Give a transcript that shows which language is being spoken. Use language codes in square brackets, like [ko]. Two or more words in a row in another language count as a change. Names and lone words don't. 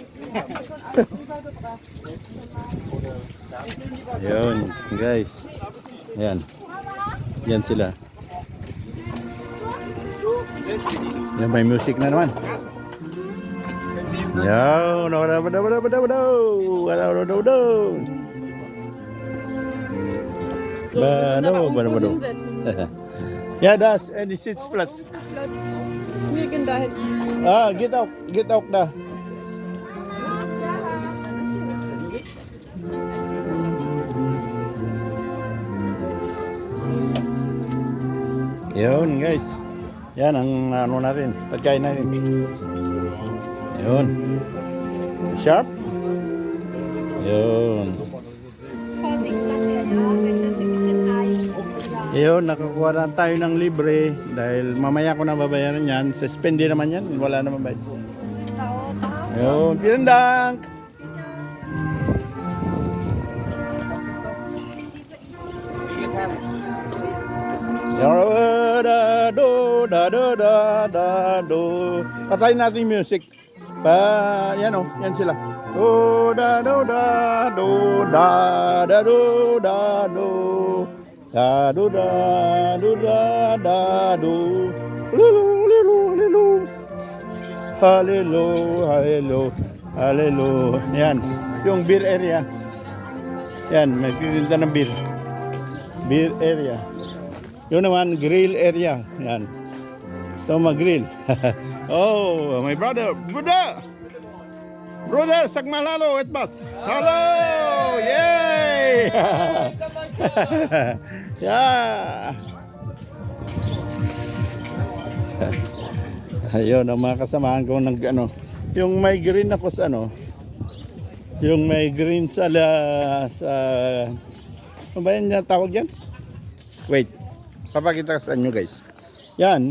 [tl] Yun, guys. Ayan. Yan sila. Yan, may music na naman. Yan. Bado. [de] Ja, das. En die Sitzplatz. Platz. Wir gehen dahin. Ah, geht auch da. [tl] Yun guys. Yan ang ano natin, pagkain natin. Yun. Sharp. Yun. [de] Vorsicht, dass wir ja, wenn das ein bisschen heiß ist. [tl] Yun, nakakuha na tayo ng libre dahil mamaya ko na babayaran yan. Suspende naman yan, wala naman bayad. [de] Es ist sauber. Yun, vielen Dank. [tl] Patayin natin yung music. Yan o, yan sila. Do da do da do da da do da do da do da do da da do. Hallelujah, hallelujah. Yan, yung [en] beer area. [tl] Yan, may pinta ng beer. [en] Beer area. [tl] Yun naman, [en] grill area. [tl] Yan. Gusto mo mag-grill. [en] Oh, my brother. [tl] Brother, sagmalalo at bas. [en] Hello! Yay! Yeah! [tl] Ayun, ang mga kasamahan ko ng ano. Yung may green ako sa ano. Yung may green sa ano ba yan yung tawag yan? Wait. Papakita sa inyo guys. Yan.